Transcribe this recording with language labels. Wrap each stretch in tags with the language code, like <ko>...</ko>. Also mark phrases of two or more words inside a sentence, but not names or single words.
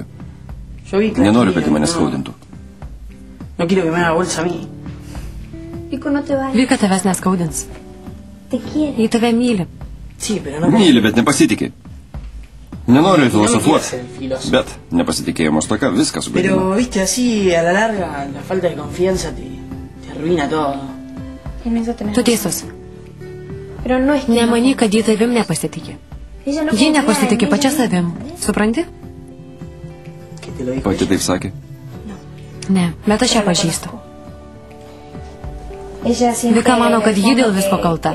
<lt>Nenoriu, kad ji mane skaudintų. Vika tavęs neskaudins. Ji tave myli. Myli, bet nepasitikė. Nenoriu filosofuoti, bet nepasitikėjimo stoka viską sugadino.</lt> <es>Pero, viste, así a la larga, la falta de confianza te arruina todo.</es> <lt>Tu teisus. Nemany, kad ji tavim nepasitikė. Ji nepasitikė pačia savim. Supranti? Pati taip sakė? Ne, bet aš ją pažįstu. Vika mano, kad ji dėl visko kalta.</lt>